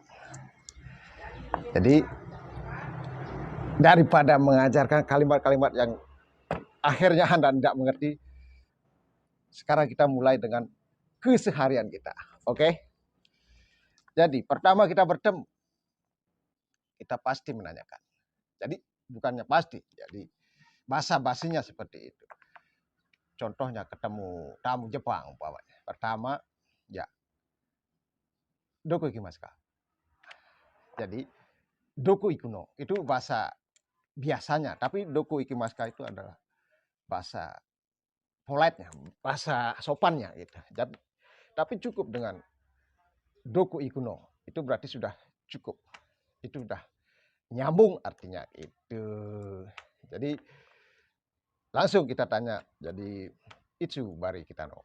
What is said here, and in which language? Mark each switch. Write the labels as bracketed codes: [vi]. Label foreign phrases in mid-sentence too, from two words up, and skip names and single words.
[id] Jadi daripada mengajarkan kalimat-kalimat yang akhirnya Anda tidak mengerti, sekarang kita mulai dengan keseharian kita. Oke? Jadi pertama kita bertemu, kita pasti menanyakan. Jadi bukannya pasti, jadi basa-basinya seperti itu. Contohnya ketemu tamu Jepang umpamanya. Pertama, ya, [ja] どこ行きますか? [id] Jadi [ja] どこ行くの [id] itu bahasa biasanya, tapi [ja] どこ行きますか [id] itu adalah bahasa polite-nya, bahasa sopannya gitu. Tapi cukup dengan [ja] どこ行くの, [id] itu berarti sudah cukup. Itu sudah nyambung artinya itu. Jadi langsung kita tanya, jadi itu bari kita no.